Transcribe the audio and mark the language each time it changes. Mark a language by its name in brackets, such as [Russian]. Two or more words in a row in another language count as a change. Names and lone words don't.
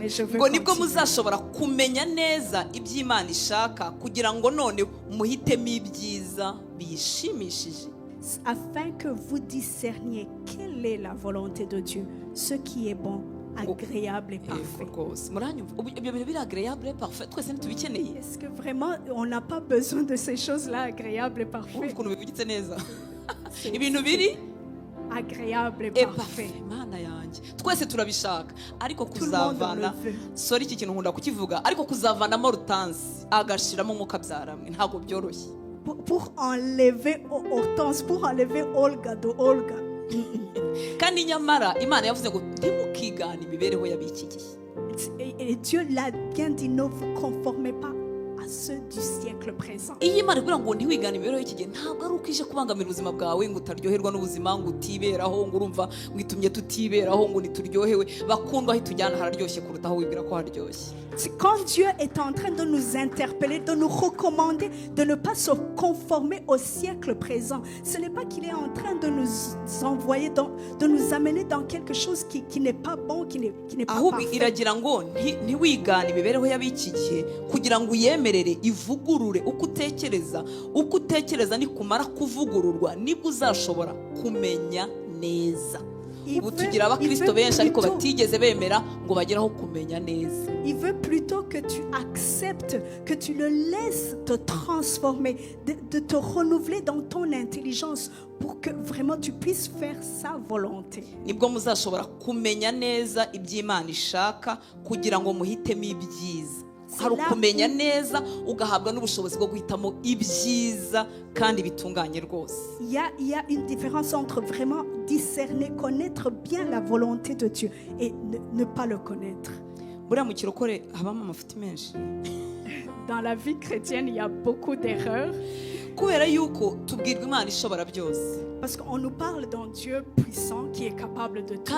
[French] Mais je veux afin que vous discerniez quelle est la volonté de Dieu, ce qui est bon, agréable et parfait. Est-ce que vraiment on n'a pas besoin de ces choses-là agréables et parfaites? Agréable et parfait. [Kinyarwanda] Twese turabishaka ariko kuzavana sorry iki kintu nkunda kukivuga ariko kuzavanamo Hortense agashiramo mukabyaramwe ntago byoroshye. [French] Pour enlever Hortense, pour enlever Olga de Olga. [Kinyarwanda] Kandi nyamara Imana yavuze ngo ntimukigane imibereho y'abiki gihe. [French] Et Dieu l'a bien dit, ne vous conformez pas à ceux du siècle présent. [Kinyarwanda] Iyi Imana ivuga ngo ntiwigane imibereho y'iki gihe ntabwo ari ukije kubangamira ubuzima bwawe ngo utaryoherwa n'ubuzima ngo utiberaho ngo urumva ngo itumye tutiberaho ngo nituryohewe bakundwa aho tujyana hararyoshye kuruta aho wibwira ko haryoshye. [French] Quand Dieu est en train de nous interpeller, de nous recommander de ne pas se conformer au siècle présent, ce n'est pas qu'il est en train de nous envoyer, de nous amener dans quelque chose qui n'est pas bon, qui n'est pas parfait. [Kinyarwanda] Iragira ngo ntiwigane imibereho y'abiki gihe kugira ngo uyemerere ivugurure uko utekereza nikumara kuvugururwa nibwo uzashobora kumenya neza. Ubu tugira abakristo benshi ariko batigeze bemera ngo bageraho kumenya neza. [French] Il veut plutôt que tu acceptes, que tu le laisses te transformer, de te renouveler dans ton intelligence pour que vraiment tu puisses faire sa volonté. [Kinyarwanda] Nibwo muzashobora kumenya neza iby'Imana ishaka kugira ngo muhitemo ibyiza. Hari ukumenya neza ugahabwa n'ubushobozi bwo guhitamo ibyiza kandi bitunganye rwose. [French] Il y a une différence entre vraiment discerner, connaître bien la volonté de Dieu et ne pas le connaître. Dans la vie chrétienne, il y a beaucoup d'erreurs. Parce qu'on nous parle d'un Dieu puissant qui est capable de tout.